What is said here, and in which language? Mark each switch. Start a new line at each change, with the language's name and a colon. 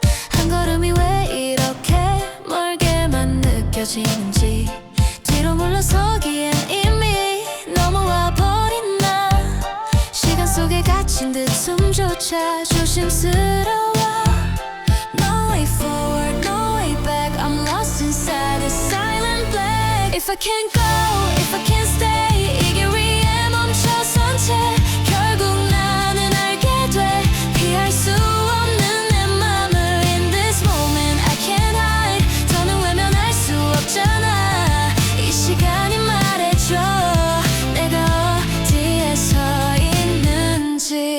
Korean: 한 걸음이 왜 이렇게 멀게만 느껴지는지. 뒤로 물러서기엔 이미 넘어와 버린 나. 시간 속에 갇힌 듯 숨조차 조심스러워.
English: No way forward, no way back. I'm lost inside this silent black. If I can't go, if I can't stay,
Korean: 이 길 위에 멈춰선 채 결국 나는 알게 돼. 피할 수 없는 내 맘을.
English: In this moment I can't hide.
Korean: 더는 외면할 수 없잖아. 이 시간이 말해줘 내가 어디에 서 있는지.